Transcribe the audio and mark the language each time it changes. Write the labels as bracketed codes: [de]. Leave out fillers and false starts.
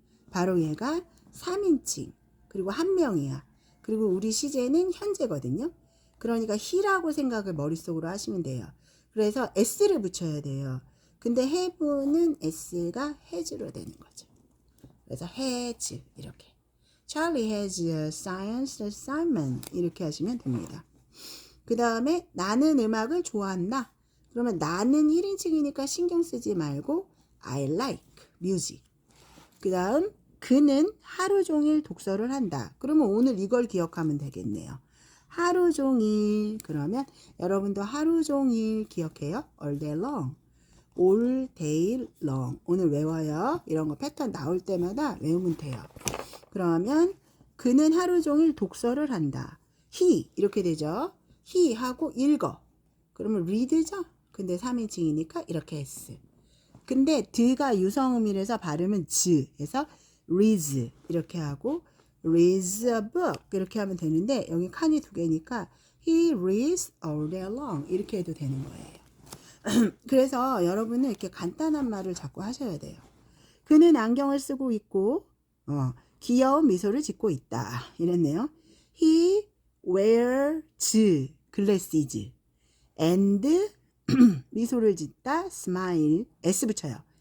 [ko] 바로 얘가 3인칭. 그리고 한 명이야. 그리고 우리 시제는 현재거든요. 그러니까 he라고 생각을 머릿속으로 하시면 돼요. 그래서 s를 붙여야 돼요. 근데 have는 s가 has로 되는 거죠. 그래서 has 이렇게. [en] Charlie has a science assignment [ko] 이렇게 하시면 됩니다. 그 다음에 나는 음악을 좋아한다. 그러면 나는 1인칭이니까 신경 쓰지 말고 [en] I like music. [ko] 그 다음 그는 하루 종일 독서를 한다. 그러면 오늘 이걸 기억하면 되겠네요. 하루 종일. 그러면 여러분도 하루 종일 기억해요. [en] all day long. all day long. [ko] 오늘 외워요. 이런 거 패턴 나올 때마다 외우면 돼요. 그러면 그는 하루 종일 독서를 한다. he 이렇게 되죠. he 하고 읽어. 그러면 read죠. 근데 3인칭이니까 이렇게 s. 근데 드가 유성음이라서 발음은 즈 해서 reads 이렇게 하고 [en] reads a book [ko] 이렇게 하면 되는데 여기 칸이 2개니까 [en] he reads all day long [ko] 이렇게 해도 되는 거예요. 그래서 여러분은 이렇게 간단한 말을 자꾸 하셔야 돼요. 그는 안경을 쓰고 있고 귀여운 미소를 짓고 있다 이랬네요. [en] He wears glasses and [ko] 미소를 짓다 [en] smile s [ko] 붙여요.